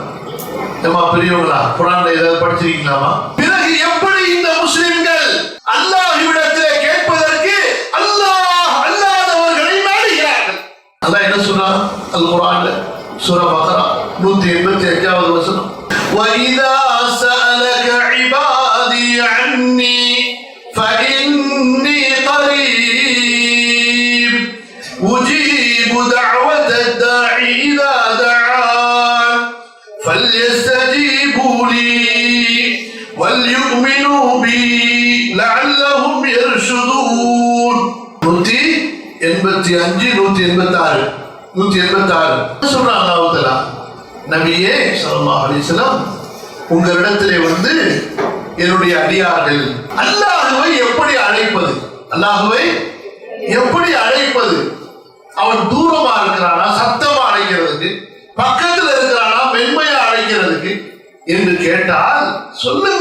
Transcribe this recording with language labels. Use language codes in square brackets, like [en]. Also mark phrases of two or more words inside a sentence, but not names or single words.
[ta] ஏமா பெரியவங்களா, குர்ஆன்ல ஏதாவது படிச்சிருக்கீங்களாமா? பிறகு எப்படி இந்த முஸ்லிம்கள் அல்லாஹ்விடத்திலே கேட்பதற்கு அல்லாஹ் அல்லாதவர்களை நாடுகிறார்கள்? அல்லாஹ் என்ன சொல்றான் அல் குர்ஆன்ல? சூரா பக்ரா 185வது வசனம். [ar] وَإِذَا سَأَلَكَ عِبَادِي عَنِّي فَإِنِّي قَرِيبٌ أُجِيبُ دَعْوَةَ الدَّاعِ إِذَا دَعَانِ فَلْيَسْتَجِيبُوا لِي وَلْيُؤْمِنُوا بِي لَعَلَّهُمْ يَرْشُدُونَ. [ta] 185 186 சொல்றாங்க அல்லாஹ் தஆலா, நபியே [ar] صلى الله عليه وسلم, [ta] உங்களிடத்திலே வந்து என்னுடைய அடியார்கள் அல்லாஹ்வை எப்படி அழைப்பது, அல்லாஹ்வை எப்படி அழைப்பது, அவன் தூரமா இருக்கிறானா சத்தமா அழைக்கிறதுக்கு, பக்கத்துல இருக்கிறானா மென்மையா அழைக்கிறதுக்கு என்று கேட்டால் சொல்லுங்க.